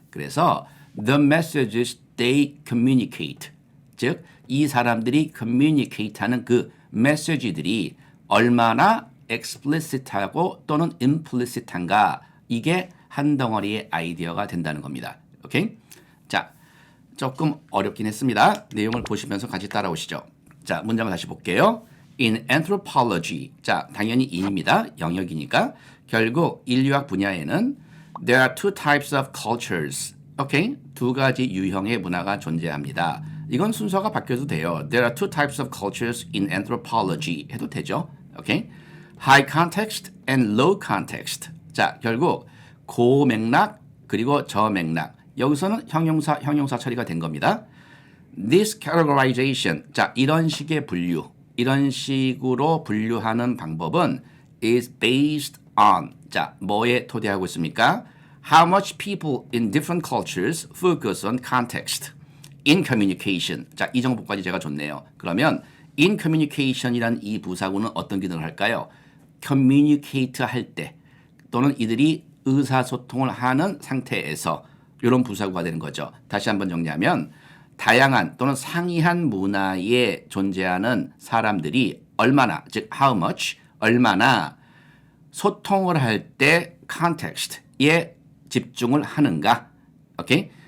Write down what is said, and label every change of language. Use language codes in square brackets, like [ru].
[ko] 그래서 [en] the messages they communicate [ko] 즉 이 사람들이 communicate 하는 그 메시지들이 얼마나 explicit하고 또는 implicit한가 이게 한 덩어리의 아이디어가 된다는 겁니다. 오케이? 자, 조금 어렵긴 했습니다. 내용을 보시면서 같이 따라오시죠. 자, 문장을 다시 볼게요. [en] In anthropology, [ko] 자, 당연히 in입니다. 영역이니까. 결국 인류학 분야에는 [en] there are two types of cultures. [ko] 오케이? 두 가지 유형의 문화가 존재합니다. 이건 순서가 바뀌어도 돼요. [en] There are two types of cultures in anthropology [ko] 해도 되죠. [en] 오케이? High context and low context. [ko] 자, 결국 고맥락 그리고 저맥락. 여기서는 형용사 처리가 된 겁니다. [en] This categorization. [ko] 자, 이런 식의 분류. 이런 식으로 분류하는 방법은 [en] is based on. [ko] 자, 뭐에 토대하고 있습니까? [en] How much people in different cultures focus on context in communication. [ko] 자, 이 정보까지 제가 줬네요. 그러면 in communication이란 이 부사구는 어떤 기능을 할까요? communicate 할 때 또는 이들이 의사소통을 하는 상태에서 이런 부사구가 되는 거죠. 다시 한번 정리하면 다양한 또는 상이한 문화에 존재하는 사람들이 얼마나, 즉 how much, 얼마나 소통을 할 때 context에 집중을 하는가. 오케이?